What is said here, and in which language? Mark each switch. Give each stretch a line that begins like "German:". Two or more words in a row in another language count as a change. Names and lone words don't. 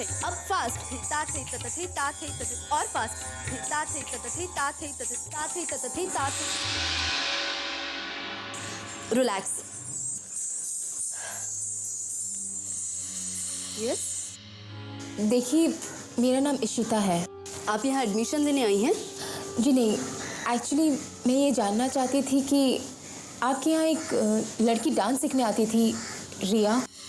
Hindi: अब फास्ट थी ता थई त थई ता थई त और फास्ट थी ता थई त थई ता थई त ता थई त थई ता थई। रिलैक्स। यस। देखिए, मेरा नाम इशिता है। आप यहाँ एडमिशन लेने आई हैं? जी नहीं, एक्चुअली मैं ये जानना चाहती थी कि आपके यहाँ एक लड़की डांस सीखने आती थी, रिया।